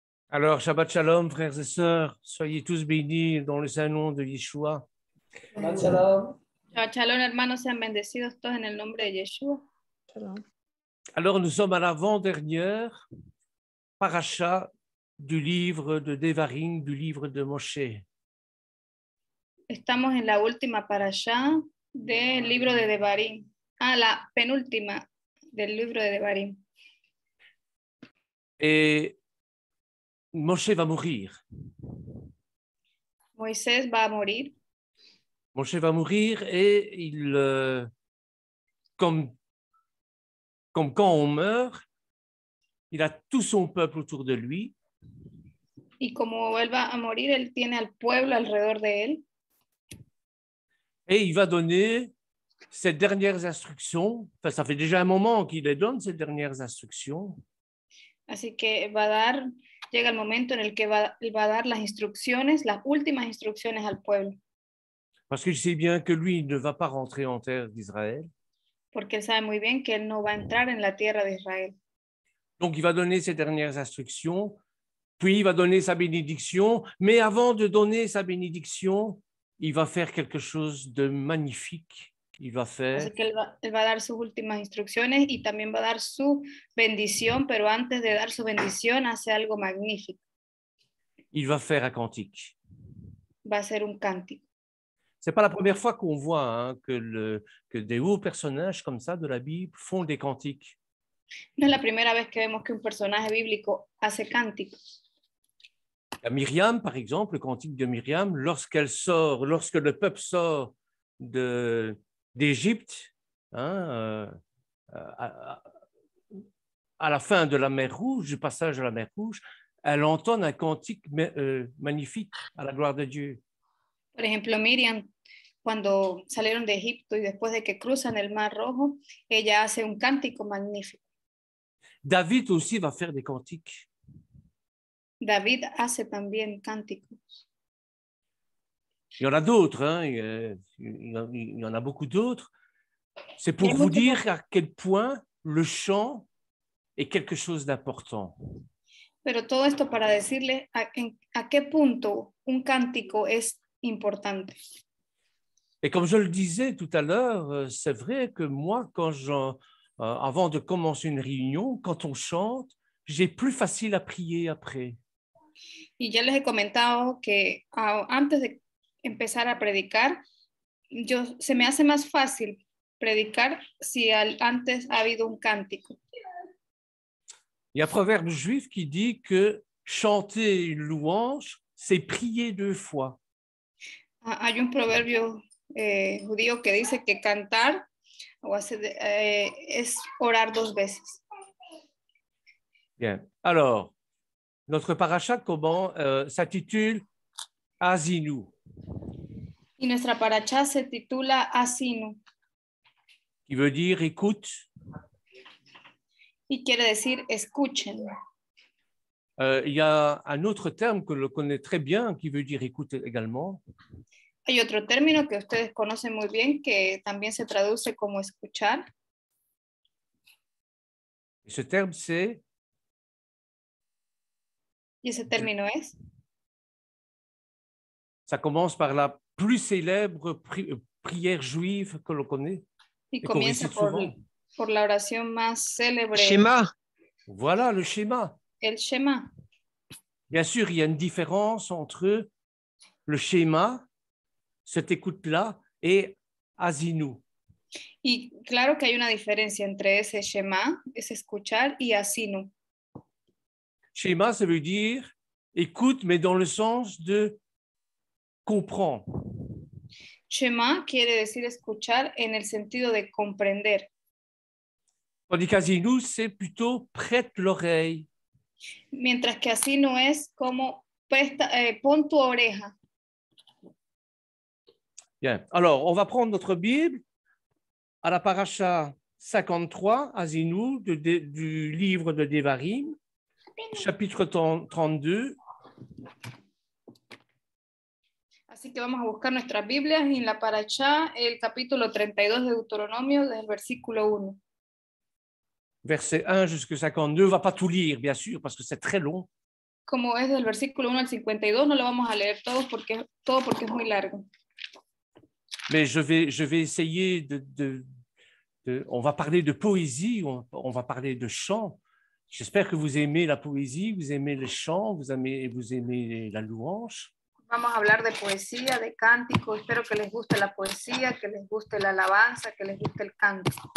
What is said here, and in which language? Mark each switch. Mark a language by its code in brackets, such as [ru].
[fr] Alors, Shabbat Shalom, frères et sœurs, soyez tous bénis dans le saint nom de Yeshua. [he] Shabbat Shalom. [es] Shabbat Shalom, hermanos, sean bendecidos todos en el nombre de Yeshua. [he] Shalom. [fr] Alors, nous sommes à l'avant-dernière paracha du livre de Devarim, du livre de Moshe. [es] Estamos en la última parashá del libro de Devarim. La penúltima del libro de Devarim. [fr] Et Moshe va mourir. [es] Moisés va a morir. [fr] Moshe va mourir et comme quand on meurt, il a tout son peuple autour de lui. [es] Y como él va a morir, él tiene al pueblo alrededor de él. [fr] Et il va donner ces dernières instructions. Enfin, ça fait déjà un moment qu'il les donne, ces dernières instructions. [es] Así que llega el momento en el que él va a dar las instrucciones, las últimas instrucciones al pueblo. [fr] Parce qu'il sait bien que lui ne va pas rentrer en terre d'Israël. [es] Porque él sabe muy bien que él no va a entrar en la tierra de Israel. [fr] Donc, il va donner ses dernières instructions, puis il va donner sa bénédiction. Mais avant de donner sa bénédiction, il va faire quelque chose de magnifique. Il va faire... [es] Así que él va a dar sus últimas instrucciones y también va a dar su bendición, pero antes de dar su bendición hace algo magnífico. [fr] Il va faire un cantique. [es] Va a hacer un cántico. [fr] Ce n'est pas la première fois qu'on voit que des hauts personnages comme ça de la Bible font des cantiques. [es] No es la primera vez que vemos que un personaje bíblico hace cánticos. [fr] Myriam, par exemple, le cantique de Myriam, lorsque le peuple sort d'Égypte, à la fin de la mer Rouge, du passage de la mer Rouge, elle entonne un cantique magnifique à la gloire de Dieu. [es] Por ejemplo, Miriam, cuando salieron de Egipto y después de que cruzan el Mar Rojo, ella hace un cántico magnífico. [fr] David aussi va faire des cantiques. [es] David hace también cánticos. [fr] Il y en a d'autres, hein, il y en a beaucoup d'autres. C'est pour vous dire à quel point le chant est quelque chose d'important. [es] Pero todo esto para decirle a qué punto un cántico es importante. [fr] Et comme je le disais tout à l'heure, c'est vrai que moi, avant de commencer une réunion, quand on chante, j'ai plus facile à prier après. [es] Y ya les he comentado que antes de empezar a predicar, se me hace más fácil predicar si antes ha habido un cántico. [fr] Il y a un proverbe juif qui dit que chanter une louange, c'est prier 2 fois. [es] Hay un proverbio judío que dice que cantar es orar 2 veces. [fr] Bien. Alors, notre paracha s'intitule Azinu. [es] Y nuestra paracha se titula Asinu. [fr] Qui veut dire écoute. [es] Y quiere decir escuchen. [fr] Il y a un autre terme que l'on connaît très bien qui veut dire écoute également. [es] Hay otro término que ustedes conocen muy bien que también se traduce como escuchar. [fr] Et ce terme, c'est... [es] Y ese término es... [fr] Ça commence par la plus célèbre prière juive que l'on connaît. [es] Y comienza por la oración más célebre. [he] Shema. [fr] Voilà le schéma. [es] El Shema. [fr] Bien sûr, il y a une différence entre le schéma, cette écoute-là, et Azinu. [es] Y claro que hay una diferencia entre ese Shema, ese escuchar, y Asinu. [fr] Schéma, ça veut dire écoute, mais dans le sens de comprendre. [es] Shema quiere decir escuchar en el sentido de comprender. [fr] Tandis qu'Azinu, c'est plutôt prête l'oreille. [es] Mientras que Asinu es como pon tu oreja. [fr] Bien. Alors, on va prendre notre Bible à la paracha 53, Azinu, du livre de Devarim, chapitre 32. [es] Así que vamos a buscar nuestras Biblias en la paracha, el capítulo 32 de Deuteronomio, desde el versículo 1. [fr] Verset 1 jusqu'à 52, on ne va pas tout lire, bien sûr, parce que c'est très long. [es] como es del versículo 1 al 52, no lo vamos a leer todo porque es muy largo. [fr] Mais je vais essayer on va parler de poésie, on va parler de chant. J'espère que vous aimez la poésie, vous aimez les chants, vous aimez la louange. [es] Vamos a hablar de poesía, de cántico. Espero que les guste la poesía, que les guste la alabanza, que les guste el canto.